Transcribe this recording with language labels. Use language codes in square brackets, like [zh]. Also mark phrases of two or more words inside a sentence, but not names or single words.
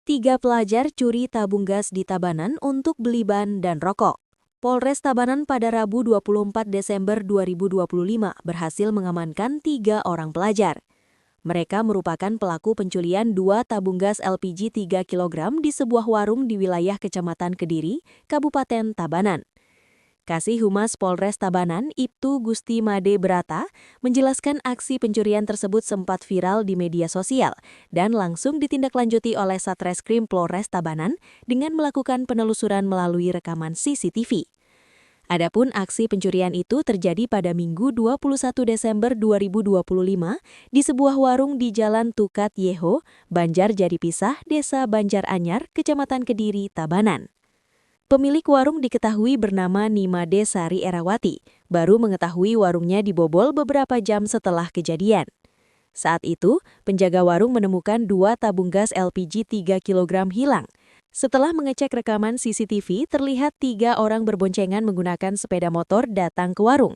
[id] Tiga pelajar curi tabung gas di Tabanan untuk beli ban dan rokok. Polres Tabanan pada Rabu 24 Desember 2025 berhasil mengamankan 3 orang pelajar. Mereka merupakan pelaku penculian 2 tabung gas LPG 3 kg di sebuah warung di wilayah Kecamatan Kediri, Kabupaten Tabanan. Kasih Humas Polres Tabanan, Ibtu Gusti Made Brata, menjelaskan aksi pencurian tersebut sempat viral di media sosial dan langsung ditindaklanjuti oleh Satreskrim Polres Tabanan dengan melakukan penelusuran melalui rekaman CCTV. Adapun aksi pencurian itu terjadi pada Minggu 21 Desember 2025 di sebuah warung di Jalan Tukat Yeho, Banjar Jaripisah, Desa Banjar Anyar, Kecamatan Kediri, Tabanan. Pemilik warung diketahui bernama Nimade Sari Erawati, baru mengetahui warungnya dibobol beberapa jam setelah kejadian. Saat itu, penjaga warung menemukan 2 tabung gas LPG 3 kg hilang. Setelah mengecek rekaman CCTV, terlihat 3 orang berboncengan menggunakan sepeda motor datang ke warung.